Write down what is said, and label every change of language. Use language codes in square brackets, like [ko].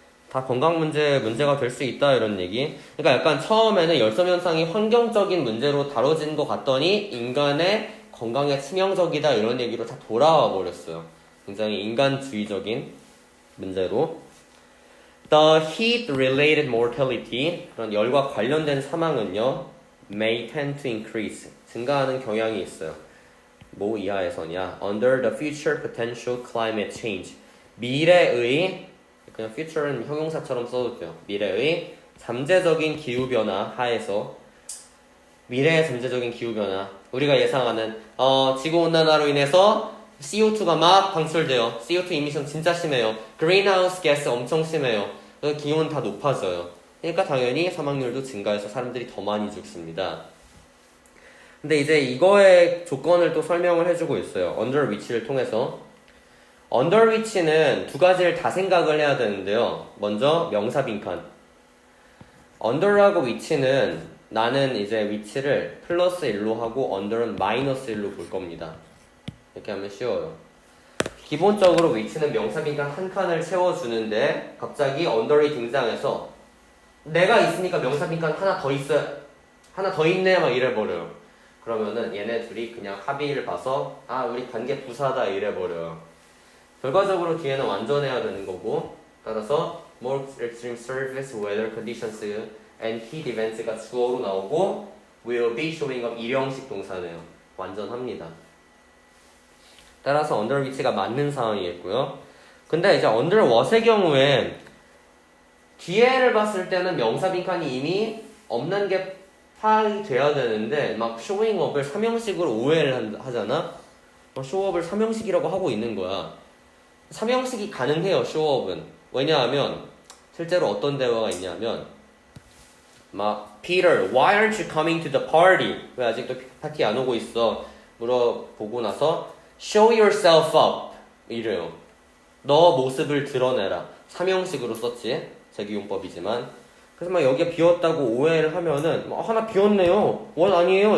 [ko] 다 건강 문제가 될 수 있다 이런 얘기. 그러니까 약간 처음에는 열섬 현상이 환경적인 문제로 다뤄진 것 같더니 인간의 건강에 치명적이다 이런 얘기로 다 돌아와 버렸어요. 굉장히 인간주의적인 문제로. [en] The heat-related mortality, [ko] 그런 열과 관련된 사망은요, [en] may tend to increase, [ko] 증가하는 경향이 있어요. 뭐 이하에서냐? [en] Under the future potential climate change, [ko] 미래의, 그냥 future는 형용사처럼 써도 돼요. 미래의 잠재적인 기후변화 하에서, 미래의 잠재적인 기후변화, 우리가 예상하는 지구온난화로 인해서 CO2가 막 방출돼요. CO2 이미션 진짜 심해요. 그린하우스 가스 엄청 심해요. 기온 다 높아져요. 그러니까 당연히 사망률도 증가해서 사람들이 더 많이 죽습니다. 근데 이제 이거의 조건을 또 설명을 해주고 있어요. under which를 통해서. under which는 두 가지를 다 생각을 해야 되는데요. 먼저 명사 빈칸. under하고 which는 나는 이제 which를 플러스 1로 하고 under는 마이너스 1로 볼 겁니다. 이렇게 하면 쉬워요. 기본적으로 which는 명사 빈칸 한 칸을 채워주는데 갑자기 under이 등장해서 내가 있으니까 명사 빈칸 하나 더 있어, 하나 더 있네 막 이래버려요. 그러면은 얘네 둘이 그냥 합의를 봐서 우리 관계 부사다 이래버려요. 결과적으로 뒤에는 완전해야 되는 거고, 따라서 [en] more extreme service weather conditions and heat events [ko] 가 주어로 나오고 [en] will be showing up [ko] 일형식 동사네요. 완전합니다. 따라서 under which가 맞는 상황이겠고요. 근데 이제 under what의 경우에 뒤에를 봤을 때는 명사 빈칸이 이미 없는 게 파악이 돼야 되는데 막 showing up을 삼형식으로 오해를 하잖아. show up을 삼형식이라고 하고 있는 거야. 삼형식이 가능해요, show up은. 왜냐하면 실제로 어떤 대화가 있냐면 막 [en] Peter, why aren't you coming to the party? [ko] 왜 아직도 파티 안 오고 있어? 물어보고 나서 [en] show yourself up [ko] 이래요. 너 모습을 드러내라. 삼형식으로 썼지. 제기용법이지만. 그래서 막 여기에 비었다고 오해를 하면은 하나 비었네요. 원 아니에요.